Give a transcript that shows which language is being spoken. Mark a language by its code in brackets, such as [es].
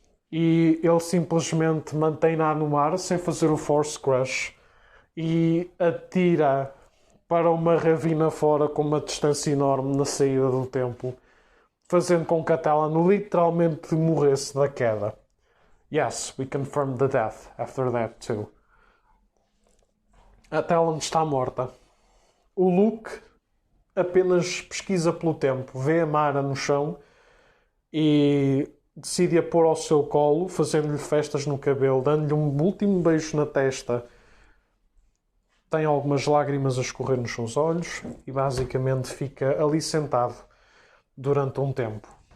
[pt] E ele simplesmente mantém-na no ar, sem fazer o force crush, e atira para uma ravina fora com uma distância enorme na saída do templo, fazendo com que a Talon literalmente morresse da queda. [en] Yes, we confirmed the death after that too. [pt] A Talon está morta. O Luke apenas pesquisa pelo tempo, vê a Mara no chão e decide a pôr ao seu colo, fazendo-lhe festas no cabelo, dando-lhe um último beijo na testa. Tem algumas lágrimas a escorrer nos seus olhos e basicamente fica ali sentado durante um tempo.